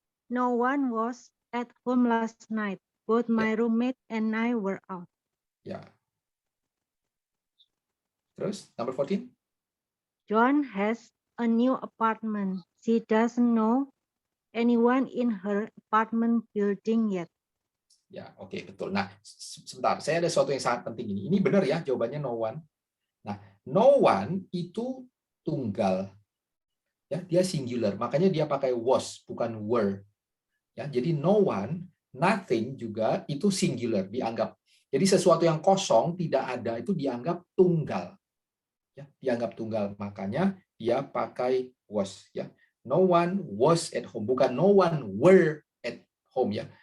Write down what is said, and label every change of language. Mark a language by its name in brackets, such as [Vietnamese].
[English] no one was at home last night. Both my roommate and I were out. [Indonesian] Ya. Terus, number 14. [English] John has a new apartment. She doesn't know anyone in her apartment building yet. [Indonesian] Ya, oke, betul. Nah, sebentar. Saya ada sesuatu yang sangat penting ini. Ini benar ya, jawabannya no one. Nah, no one itu tunggal. Ya, dia singular. Makanya dia pakai was, bukan were. Ya, jadi no one, nothing juga itu singular dianggap. Jadi sesuatu yang kosong tidak ada itu dianggap tunggal. Ya, dianggap tunggal. Makanya dia pakai was ya. [English] No one was at home, [Indonesian] bukan [English] no one were at home [Indonesian] ya.